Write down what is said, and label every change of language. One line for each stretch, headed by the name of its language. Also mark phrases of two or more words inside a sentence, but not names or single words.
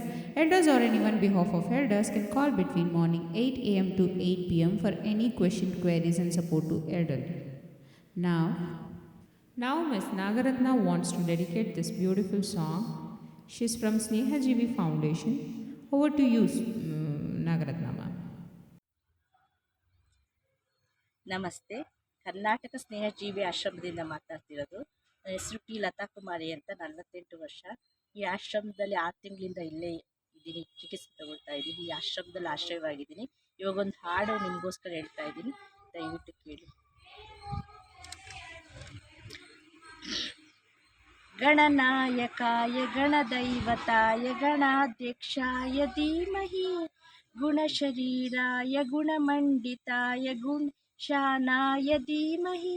English: Elders or anyone on behalf of elders can call between morning 8 a.m. to 8 p.m. for any question, queries and support to elderly. Now Ms. Nagaratna wants to dedicate this beautiful song. She's from Snehajeevi Foundation. Over to you, Nagaratna ma'am.
Kannada: ನಮಸ್ತೆ. ಕರ್ನಾಟಕ ಸ್ನೇಹಜೀವಿ ಆಶ್ರಮದಿಂದ ಮಾತಾಡ್ತಿರೋದು. ನನ್ನ ಹೆಸರು ಟಿ ಲತಾ ಕುಮಾರಿ ಅಂತ, 48 ವರ್ಷ. ಈ ಆಶ್ರಮದಲ್ಲಿ 6 ತಿಂಗಳಿಂದ ಇಲ್ಲೇ ಇದ್ದೀನಿ, ಚಿಕಿತ್ಸೆ ತಗೊಳ್ತಾ ಇದ್ದೀನಿ. ಈ ಆಶ್ರಮದಲ್ಲಿ ಆಶ್ರಯವಾಗಿದ್ದೀನಿ. ಇವಾಗೊಂದು ಹಾಡು ನಿಮಗೋಸ್ಕರ ಹೇಳ್ತಾ ಇದ್ದೀನಿ, ದಯವಿಟ್ಟು ಕೇಳಿ.
Sanskrit: ಗಣನಾಯಕಾಯ ಗಣದೈವತಾಯ ಗಣಾಧ್ಯಕ್ಷಾಯ ಧೀಮಹಿ, ಗುಣಶರೀರಾಯ ಗುಣಮಂಡಿತಾಯ ಗುಣಶಾನಾಯ ಧೀಮಹಿ,